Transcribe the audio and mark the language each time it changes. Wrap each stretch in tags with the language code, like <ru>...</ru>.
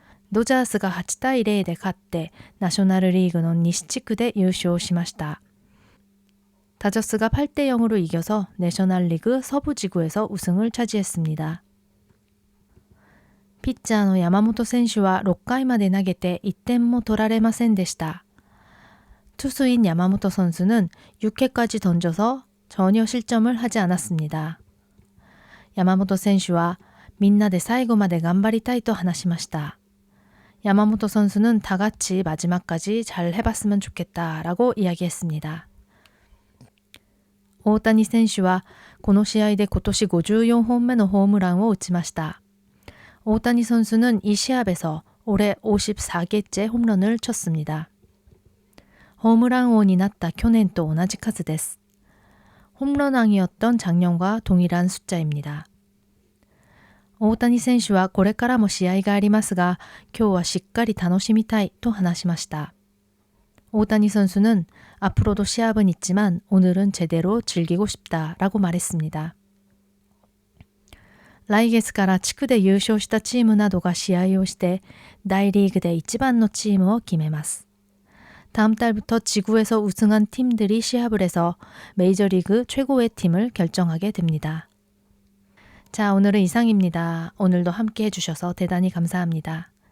<ja>ドジャースが8対0で勝ってナショナルリーグの西地区で優勝しました.</ja> <ko>다저스가 8대 0으로 이겨서 내셔널리그 서부지구에서 우승을 차지했습니다.</ko> <ja>피ッチャーの 야마모토選手は6回まで投げて1点も取られませんでした.</ja> <ko>투수인 야마모토 선수는 6회까지 던져서 전혀 실점을 하지 않았습니다.</ko> <ja>야마모토選手はみんなで最後まで頑張りたいと話しました.</ja> <ko>야마모토 선수는 다 같이 마지막까지 잘 해봤으면 좋겠다라고 이야기했습니다.</ko> <ja>오타니 選手はこの試合で今年54本目のホームランを打ちました.</ja> <ko>오타니 선수는 이 시합에서 올해 54개째 홈런을 쳤습니다. 홈런왕이 났다</ko> <ja>去年と同じ数です.</ja> <ko>홈런왕이었던 작년과 동일한 숫자입니다.</ko> <ja>大谷選手はこれからも試合がありますが、今日はしっかり楽しみたいと話しました.</ja> <ko>오타니 선수는 앞으로도 시합은 있지만 오늘은 제대로 즐기고 싶다라고 말했습니다.</ko> <ja>来月から地区で優勝したチームなどが試合をして大リーグで一番のチームを決めます.</ja> <ko>다음 달부터 지구에서 우승한 팀들이 시합을 해서 메이저리그 최고의 팀을 결정하게 됩니다. 자, 오늘은 이상입니다. 오늘도 함께 해주셔서 대단히 감사합니다.</ko>